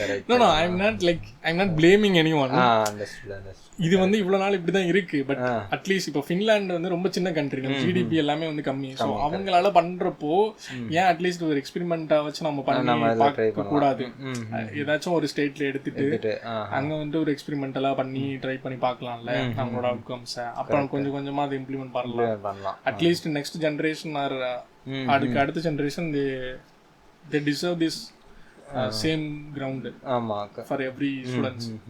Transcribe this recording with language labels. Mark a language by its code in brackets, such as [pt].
[en] No, I'm not blaming anyone. Understood. [ta] இது வந்து இவ்வளவு நாள் இப்படிதான் இருக்கு. பட் அட்லீஸ்ட் இப்போ ஃபின்லாண்ட் வந்து ரொம்ப சின்ன கண்ட்ரி, நம்ம ஜிடிபி எல்லாமே வந்து கம்மி. ஸோ அவங்களால பண்றப்போ ஏன் அட்லீஸ்ட் ஒரு எக்ஸ்பெரிமெண்டா வச்சு நம்ம பண்ணி பார்க்க கூடாது? ஏதாச்சும் ஒரு ஸ்டேட்ல எடுத்துட்டு அங்க வந்து ஒரு எக்ஸ்பெரிமெண்டலா பண்ணி ட்ரை பண்ணி பார்க்கலாம்ல நம்மளோட அவுட்கம்ஸ். அப்புறம் கொஞ்சம் கொஞ்சமா அதை இம்ப்ளிமெண்ட் பண்ணலாம். [en] at least next generation or [ta] அதுக்கு அடுத்த [en] Generation they deserve this same ground for every students.